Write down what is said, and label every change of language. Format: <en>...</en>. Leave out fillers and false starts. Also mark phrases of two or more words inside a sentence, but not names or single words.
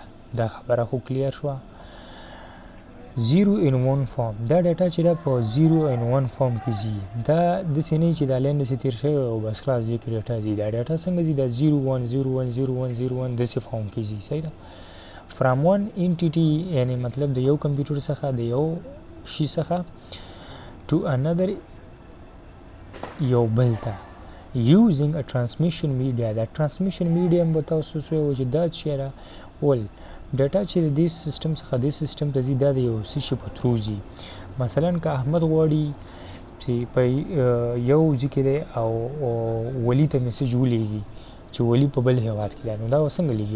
<ps>دا خبره خو کلیر شوه. 0 and 1 فارم دا ډیټا چې ده په 0 and 1 فارم کې ځي. دا داسې نه چې دا لاین داسې تېر شوی او بس خلاص دې کې ډیټا ځي. دا ډیټا څنګه ځي؟ دا 0 1 0 1 0 1 0 1 داسې فارم کې ځي. صحیح ده.</ps> <en>from one entity</en> <ps>یعنې مطلب د یو کمپیوټر څخه د یو شي څخه</ps> <en>to another</en> <ps>یو بل ته</ps> <en>using a transmission media.</en> <ps>دا</ps> <en>transmission medium</en> <ps>به تاسو ووایو چې دا چې ده ول ډیټا چې د دې سیسټم څخه دې سیسټم ته ځي دا د یو څه شي په تھرو ځي. مثلا که احمد غواړي چې په یو ځای کې دی او ولي ته میسج ولیږي چې ولی په بل هیواد کې دی نو دا څنګه لیږي؟</ps>